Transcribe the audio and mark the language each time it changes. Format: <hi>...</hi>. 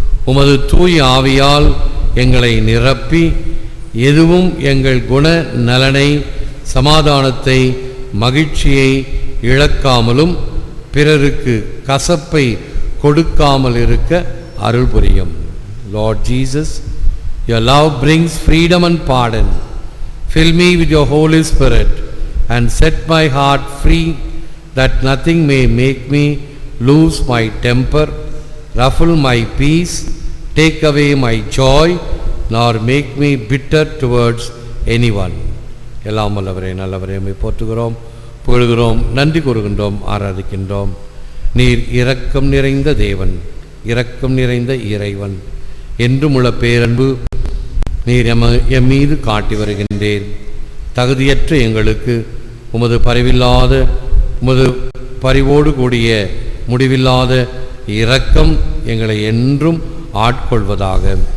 <ta>உமது தூய ஆவியால் எங்களை நிரப்பி எதுவும் எங்கள் குண நலனை, சமாதானத்தை, மகிழ்ச்சியை இழக்காமலும் பிறருக்கு கசப்பை கொடுக்காமல் இருக்க அருள் புரியும்.</ta> <en>Lord Jesus, your love brings freedom and pardon. Fill me with your Holy Spirit and set my heart free, that nothing may make me lose my temper, ruffle my peace, take away my joy, nor make me bitter towards anyone.</en> <ta>எல்லாம் வல்லவரே, நல்லவரே, உம்மை போற்றுகிறோம், புகழ்கிறோம், நன்றி கூறுகின்றோம், ஆராதிக்கின்றோம். நீர் இரக்கம் நிறைந்த தேவன், இரக்கம் நிறைந்த இறைவன். என்றும் உள்ள பேரன்பு நீர் எம் மீது காட்டி வருகின்றேன். தகுதியற்ற எங்களுக்கு உமது பரிவில்லாத, உமது பரிவோடு கூடிய முடிவில்லாத இரக்கம் எங்களை என்றும் ஆட்கொள்வதாக.</ta>